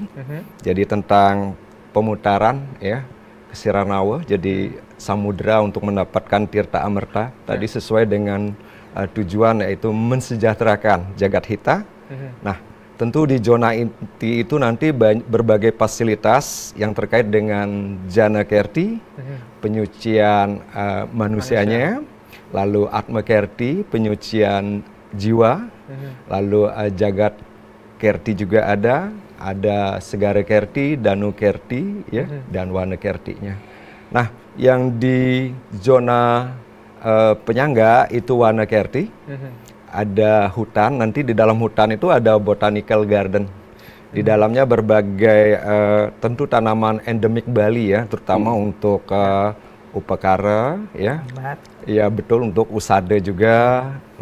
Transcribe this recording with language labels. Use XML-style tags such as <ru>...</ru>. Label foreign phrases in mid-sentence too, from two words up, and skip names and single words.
<id>Jadi tentang pemutaran ya Kesiranawa, jadi samudra untuk mendapatkan Tirta Amerta tadi sesuai dengan tujuan yaitu mensejahterakan Jagat Hita. Nah, tentu di zona inti itu nanti berbagai fasilitas yang terkait dengan Jana Kerti, penyucian manusianya, lalu Atma Kerti, penyucian jiwa, lalu Jagat Kerti juga ada Segara Kerti, Danu Kerti, ya, dan Wana Kertinya. Nah, yang di zona penyangga itu Wana Kerti, ada hutan, nanti di dalam hutan itu ada</id> <en>botanical garden.</en> <id>Di dalamnya berbagai tentu tanaman endemik Bali ya, terutama untuk upakara, ya, ya betul, untuk usada juga.</id>